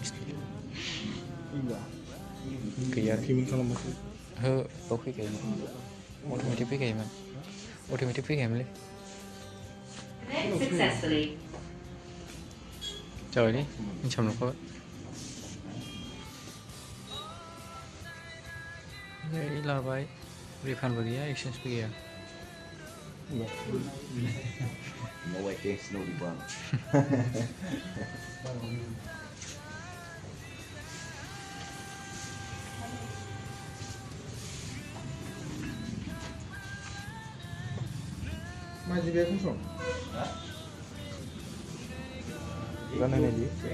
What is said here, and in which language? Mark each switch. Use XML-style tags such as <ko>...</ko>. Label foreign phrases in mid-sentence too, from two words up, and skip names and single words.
<brx>गैया पेमेन्ट खालामबासो हो बाव फैखायोमोन अट'मेटिक फैखायोमोन अट'मेटिक फैखायोमोनलै जाबायलै मिन्थियामोन नंखाबाय लाबाय रिफान्डबो गैया एक्सचेन्जबो गैया</brx> <en>No way, thanks, no rebound.</en> <pt>Mas devia funcionar. Lá na Nelly.</pt>